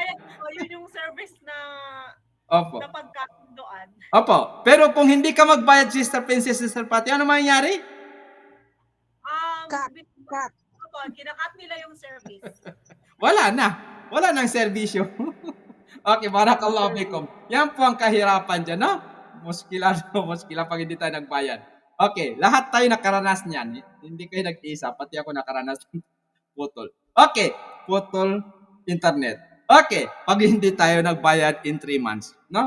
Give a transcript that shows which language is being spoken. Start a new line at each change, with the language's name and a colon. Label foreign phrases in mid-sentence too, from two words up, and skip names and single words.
Filipino: bayad po, yun yung service na Opo. napagkasunduan. Opo. Pero kung hindi ka magbayad, Sister Princess, Sister Patty, ano mangyayari? Cut. Opo, kinakat nila yung service. Wala na. Wala nang serbisyo.
Arabic: Okay, بارك الله فيكم.
Filipino: Yan po ang kahirapan dyan, no? Muskila pag hindi tayo nagbayad. Okay, lahat tayo nakaranas niyan. Hindi kayo nag-isa, pati ako nakaranas ng putol. Okay, putol internet. Okay, pag hindi tayo nagbayad
English: in 3 months,
Filipino: no?